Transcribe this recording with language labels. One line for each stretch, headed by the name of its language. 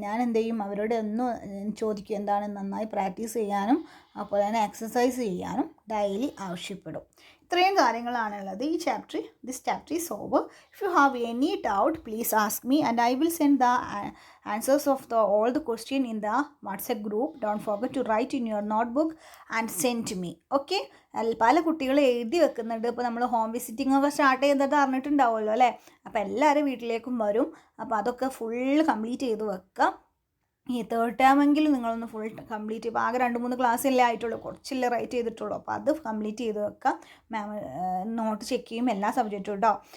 Malayalam: ഞാൻ എന്ത് ചെയ്യും, അവരോട് ചോദിക്കും എന്താണ് നന്നായി പ്രാക്ടീസ് ചെയ്യാനും അപ്പോൾ തന്നെ എക്സസൈസ് ചെയ്യാനും ഡെയിലി ആവശ്യപ്പെടും. ഇത്രയും കാര്യങ്ങളാണുള്ളത് ഈ chapter.
English: This chapter is over. If you have any doubt please ask me and I will send the answers of all the question in the WhatsApp group. Don't forget to write in your notebook and send to me.
Malayalam: Okay? പല കുട്ടികൾ എഴുതി വെക്കുന്നുണ്ട്. ഇപ്പോൾ നമ്മൾ home visiting ഒക്കെ start ചെയ്തിട്ട് അറിഞ്ഞിട്ടുണ്ടാവുമല്ലോ അല്ലേ. അപ്പോൾ എല്ലാവരും വീട്ടിലേക്കും വരും. അപ്പോൾ അതൊക്കെ ഫുൾ കംപ്ലീറ്റ് ചെയ്ത് വെക്കുക. ഈ തേർഡ് ടേമെങ്കിലും നിങ്ങളൊന്ന് ഫുൾ കംപ്ലീറ്റ്, ഇപ്പോൾ ആകെ 2-3 ക്ലാസ്സല്ലേ ആയിട്ടുള്ളൂ, കുറച്ചല്ലേ റൈറ്റ് ചെയ്തിട്ടുള്ളൂ. അപ്പോൾ അത് കംപ്ലീറ്റ് ചെയ്ത് വെക്കുക. മാം നോട്ട് ചെക്ക് ചെയ്യും എല്ലാ സബ്ജക്റ്റും കേട്ടോ.